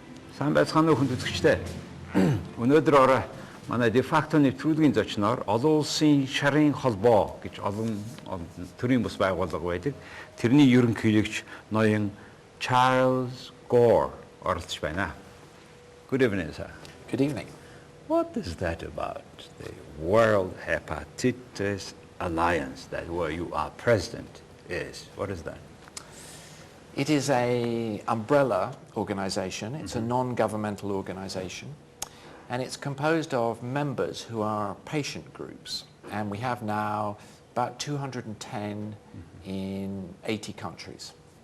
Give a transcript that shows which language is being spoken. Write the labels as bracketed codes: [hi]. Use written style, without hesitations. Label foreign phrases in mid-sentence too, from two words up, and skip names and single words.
[mn] Сайн байцгаана уу хүн үзэгчдээ. Өнөөдөр орой манай дефактоны нэвтрүүлгийн зочноор олон улсын шарын холбоо гэж олон төрлийн бус байгууллага байдаг. Тэрний ерөнхийлөгч ноён Чарльз Гор оролцож байна. [en] Good evening, sir. Good evening. What is that about the World Hepatitis Alliance that where you are president is? What is that? It is an umbrella organisation. It's a non-governmental organisation, and it's composed of members who are patient groups, and we have now about 210 in 80 countries.